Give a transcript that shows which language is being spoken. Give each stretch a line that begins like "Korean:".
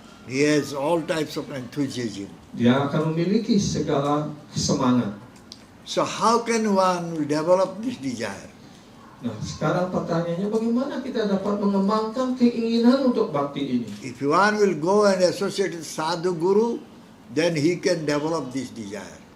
English: He has all types of enthusiasm.
Indonesian: Dia akan memiliki segala semangat.
English: So how can one develop this desire?
Indonesian: Nah, sekarang pertanyaannya bagaimana kita dapat mengembangkan keinginan untuk bakti ini?
English: If one will go and associate with sadhu guru, then he can develop this desire.